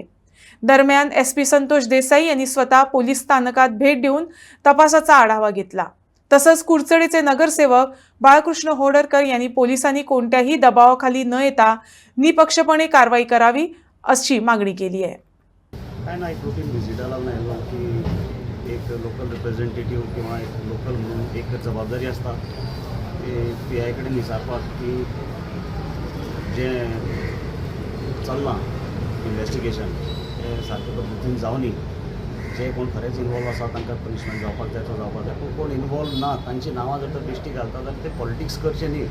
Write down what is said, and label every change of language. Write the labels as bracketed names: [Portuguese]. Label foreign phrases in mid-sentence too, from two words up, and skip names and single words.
[Marathi] दरम्यान एसपी संतोष देसाई यांनी स्वतः पोलीस स्थानकात भेट देऊन तपासाचा आढावा घेतला। तसंच कुडचडेचे नगरसेवक बाळकृष्ण होडरकर यांनी पोलिसांनी कोणत्याही दबावाखाली न येता निपक्षपणे कारवाई करावी अशी मागणी केली आहे। [Konkani] काय नाही, एक [English] routine visit [Konkani] आला नाही की एक [English] local representative [Konkani] किंवा एक लोकल म्हणून एक जबाबदारी असता ते PI कडेन विचारपाक की जे चल्लां इन्वेस्टिगेशन तें सारके पद्दतीन जावनी, जे कोण खरेंच इनवॉल्व आसा तांकां पनिशमेंट जावपाक जाय तो जावपाक जाय, पूण कोण इनवॉल्व ना तांची नांवां जर तर बेश्टी घालता जाल्यार ते पॉलिटिक्स करचें न्ही।